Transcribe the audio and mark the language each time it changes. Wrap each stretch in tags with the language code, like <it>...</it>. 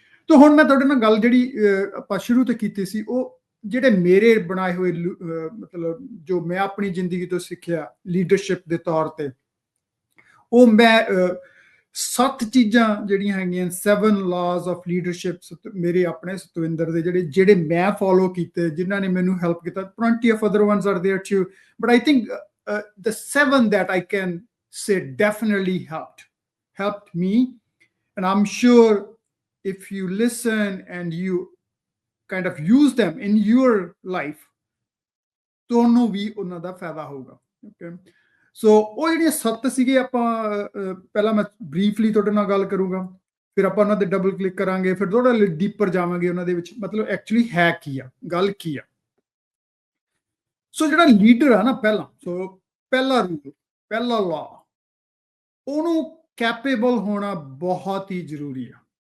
<pa>ਤਾਂ ਹੁਣ ਮੈਂ ਤੁਹਾਡੇ ਨਾਲ ਗੱਲ ਜਿਹੜੀ ਆਪਾਂ ਸ਼ੁਰੂ ਤੋਂ ਕੀਤੀ ਸੀ, ਉਹ ਜਿਹੜੇ ਮੇਰੇ ਬਣਾਏ ਹੋਏ ਮਤਲਬ ਜੋ ਮੈਂ ਆਪਣੀ ਜ਼ਿੰਦਗੀ ਤੋਂ ਸਿੱਖਿਆ ਲੀਡਰਸ਼ਿਪ ਦੇ ਤੌਰ ਤੇ, ਉਹ ਮੈਂ 7 ਚੀਜ਼ਾਂ ਜਿਹੜੀਆਂ ਹੈਗੀਆਂ 7</pa> <en>laws of leadership</en> <pa>ਮੇਰੇ ਆਪਣੇ ਸਤਵਿੰਦਰ ਦੇ ਜਿਹੜੇ ਮੈਂ ਫੋਲੋ ਕੀਤੇ, ਜਿਨ੍ਹਾਂ ਨੇ ਮੈਨੂੰ ਹੈਲਪ ਕੀਤਾ।</pa> <en>plenty of other ones are there too, but I think the 7 that I can say definitely helped me, and I'm sure if you listen and you kind of use them in your life,</en> <pa>ਤੁਹਾਨੂੰ ਵੀ ਉਹਨਾਂ ਦਾ ਫਾਇਦਾ ਹੋਊਗਾ। Okay, ਸੋ ਉਹ ਜਿਹੜੀਆਂ 7 ਸੀਗੇ, ਆਪਾਂ ਪਹਿਲਾਂ ਮੈਂ ਬਰੀਫਲੀ ਤੁਹਾਡੇ ਨਾਲ ਗੱਲ ਕਰੂੰਗਾ, ਫਿਰ ਆਪਾਂ ਉਹਨਾਂ ਤੇ ਡਬਲ ਕਲਿੱਕ ਕਰਾਂਗੇ, ਫਿਰ ਥੋੜਾ ਡੀਪਰ ਜਾਵਾਂਗੇ ਉਹਨਾਂ ਦੇ ਵਿੱਚ, ਮਤਲਬ ਐਕਚੁਅਲੀ ਹੈ ਕੀ ਆ, ਗੱਲ ਕੀ ਆ। ਸੋ ਜਿਹੜਾ ਲੀਡਰ ਆ ਨਾ, ਪਹਿਲਾ ਰੂਲ, ਪਹਿਲਾ ਲਾ, ਉਹਨੂੰ ਕੈਪੇਬਲ ਹੋਣਾ ਬਹੁਤ ਹੀ ਜ਼ਰੂਰੀ ਆ।</pa>